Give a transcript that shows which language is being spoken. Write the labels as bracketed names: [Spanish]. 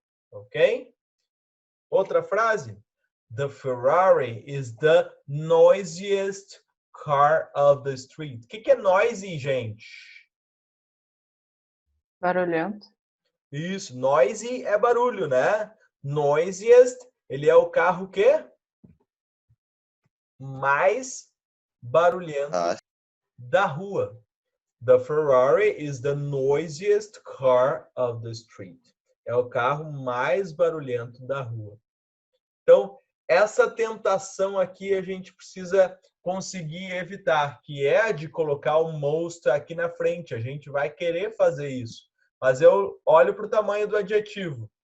[English] Ok? [Portuguese] Outra frase. [English] The Ferrari is the noisiest car of the street. [Portuguese] O que é noisy, gente? Barulhento. Isso, noisy é barulho, né? Noisiest, ele é o carro que mais barulhento da rua. [English] The Ferrari is the noisiest car of the street. [Portuguese] É o carro mais barulhento da rua. Então, essa tentação aqui a gente precisa conseguir evitar, que é a de colocar o most aqui na frente. A gente vai querer fazer isso. Mas eu olho para o tamanho do adjetivo.